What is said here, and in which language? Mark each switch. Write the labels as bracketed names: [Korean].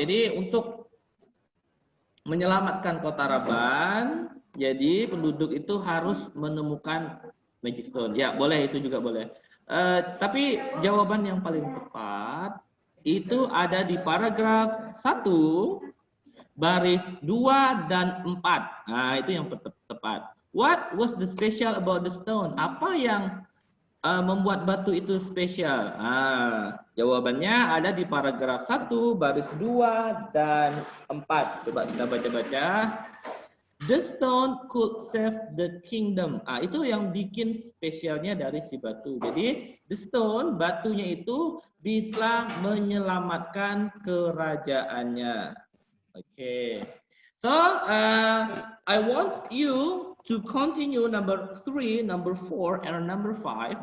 [Indonesian] Jadi untuk menyelamatkan kota Raban, jadi penduduk itu harus menemukan magic stone. Ya, boleh, itu juga boleh. Tapi jawaban yang paling tepat itu ada di paragraf 1 baris 2 dan 4. Nah, itu yang tepat. [English] What was the special about the stone? [Indonesian] Apa yang membuat batu itu spesial? Jawabannya ada di paragraf 1 baris 2 dan 4. Coba kita baca-baca. [English] The stone could save the kingdom. [Indonesian] Itu yang bikin spesialnya dari si batu. Jadi, the stone, batunya itu bisa menyelamatkan kerajaannya. [English] Okay. So, I want you to continue number 3, number 4, and number 5.